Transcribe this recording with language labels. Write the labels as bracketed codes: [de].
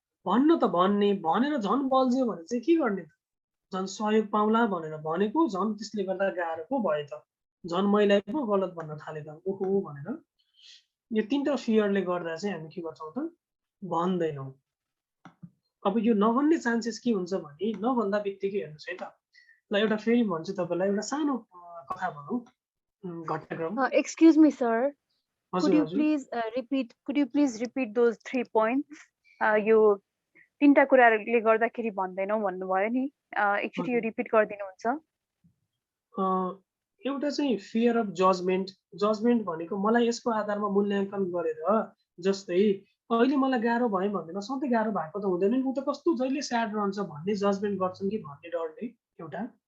[ne] भन्न त भन्ने भनेर झन् बल्झ्यो भने चाहिँ के गर्ने त झन् सहयोग पाउला भनेर भनेको झन् त्यसले गर्दा गाह्रो पो भयो त झन् मैले पो गलत भन्न थाले त ओहो भनेर यो तीनटा फियरले गर्दा चाहिँ हामी के गर्छौँ त भन्दैनौँ। अब यो नभन्ने चान्सेस के हुन्छ भने नभन्दा बित्तिकै हेर्नुहोस् है त ल एउटा फेरि भन्छु तपाईँलाई एउटा सानो कथा भनौँ घटनाक्रम। [en] Excuse me, sir. Could [ne] हजुर [en] you [ne] हजुर [en] please repeat those 3 points? [ne] यो तीनटा कुराले गर्दाखेरि भन्दैनौ भन्नुभयो नि एकचोटि यो रिपिट गरिदिनुहुन्छ? एउटा चाहिँ फियर अफ जजमेन्ट भनेको मलाई यसको आधारमा मूल्याङ्कन गरेर जस्तै अहिले मलाई गाह्रो भयो भन्दैमा सधैँ गाह्रो भएको त हुँदैन नि ऊ त कस्तो जहिले स्याड रहन्छ भन्ने जजमेन्ट गर्छन् कि भन्ने डरले एउटा।